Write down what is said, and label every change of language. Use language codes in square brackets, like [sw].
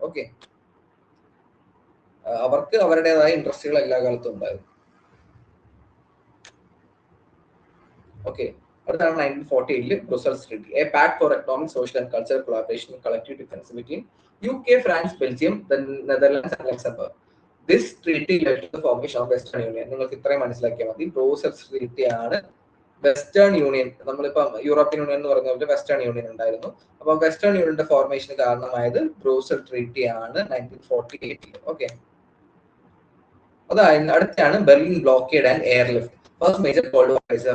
[ml] Okay, അവർക്ക് അവരുടേതായ ഇൻട്രസ്റ്റുകൾ എല്ലാ കാലത്തും ഉണ്ടായിരുന്നു. ഓക്കെ, അടുത്താണ് [en] 1948 Brussels treaty, a pact for economic, social and cultural collaboration and collective defence between UK, France, Belgium, the Netherlands and Luxembourg. This treaty led to the formation of Western Union. [ml] നിങ്ങൾക്ക് ഇത്രയും മനസ്സിലാക്കിയാൽ മതി. Brussels treaty ആണ് western union. നമ്മളിപ്പം European union എന്ന് പറഞ്ഞ പോലെ western union ഉണ്ടായിരുന്നു. അപ്പൊ വെസ്റ്റേൺ യൂണിയന്റെ ഫോർമേഷന് കാരണമായത് ബ്രസൽസ് ട്രീറ്റി ആണ് 1948. ഓക്കെ, അതായത് അടുത്താണ് [en] Berlin blockade and airlift, first major cold war crisis.